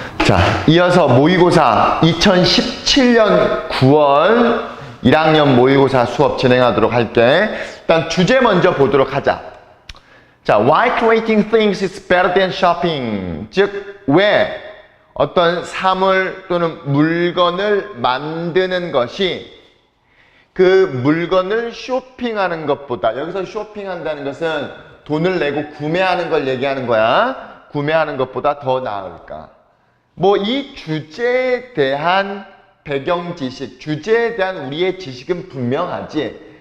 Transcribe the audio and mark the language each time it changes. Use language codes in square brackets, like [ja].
[ko] 자, 이어서 모의고사 2017년 9월 1학년 모의고사 수업 진행하도록 할게. 일단 주제 먼저 보도록 하자. [en] 자, why creating things is better than shopping? [ko] 즉, 왜 어떤 사물 또는 물건을 만드는 것이 그 물건을 쇼핑하는 것보다, 여기서 쇼핑한다는 것은 돈을 내고 구매하는 걸 얘기하는 거야. 구매하는 것보다 더 나을까? 뭐 이 주제에 대한 배경 지식, 주제에 대한 우리의 지식은 분명하지.